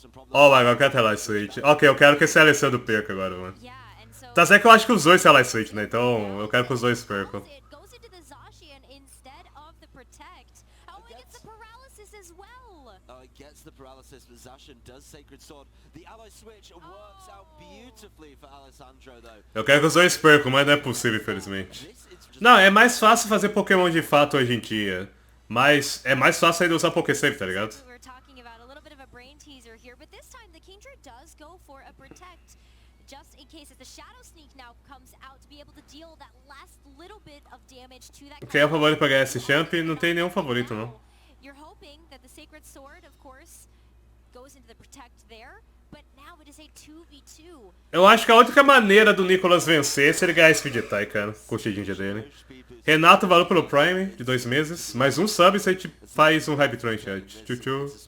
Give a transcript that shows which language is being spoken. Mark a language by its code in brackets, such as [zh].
[pt] Oh, agora eu quero ter Light Switch. Ok, eu quero que esse Alessandro perca agora, mano. [en] Yeah, and so [pt] Tá certo que eu acho que os dois são Light Switch, né? Então eu quero que os dois percam. [en] it goes into the Zacian instead of the protect. Oh, it gets the paralysis as well. Oh, it gets the paralysis, but Zacian does Sacred Sword. The ally switch works out beautifully for Alessandro, though. [pt] Eu quero que os dois percam, mas não é possível, infelizmente. Não, é mais fácil fazer Pokémon de fato hoje em dia. Mas é mais fácil ainda usar Pokésave, tá ligado? [en] We were talking about a little bit of a brain teaser here, but this time the Kingdra does go for a protect. Just in case if the Shadow Sneak now comes out to be able to deal that last little bit of damage to that. [pt] Quem é o favorito pra ganhar esse champ? Não tem nenhum favorito, não. [en] You're hoping that the Sacred Sword, of course, goes into the protect there, but now it is a 2v2. [pt] Eu acho que a única maneira do Nicholas vencer é se ele ganhar esse Speed Tie, cara. Com o Shedinja dele. Renato valeu pelo Prime, de 2 meses. Mais um sub se a gente faz um Hype em chat. Tchutchu.